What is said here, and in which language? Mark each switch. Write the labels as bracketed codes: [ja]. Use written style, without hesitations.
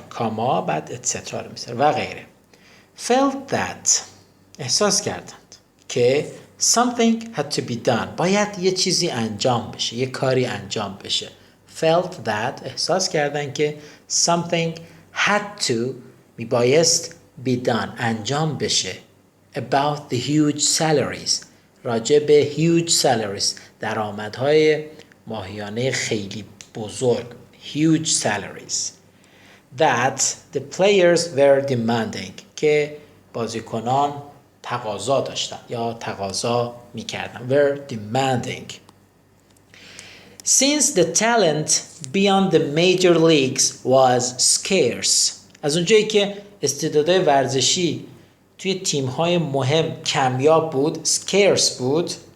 [fa] کاما بعد etc. رو میذاره و غیره. [en] felt that، [fa] احساس کردند که [en] something had to be done، [fa] باید یه چیزی انجام بشه، یه کاری انجام بشه. [en] felt that، [fa] احساس کردند که [en] something had to، [fa] میبایست [en] be done، [fa] انجام بشه. [en] about the huge salaries، [fa] راجع به [en] huge salaries، [fa] درآمدهای ماهیانه خیلی بزرگ، [en] huge salaries. that the players were demanding، [fa] که بازیکنان تقاضا داشتن یا تقاضا میکردن. [en] were demanding. since the talent beyond the major leagues was scarce، [fa] از اونجایی که استعدادهای ورزشی توی تیم‌های مهم کمیاب بود، [en] scarce بود.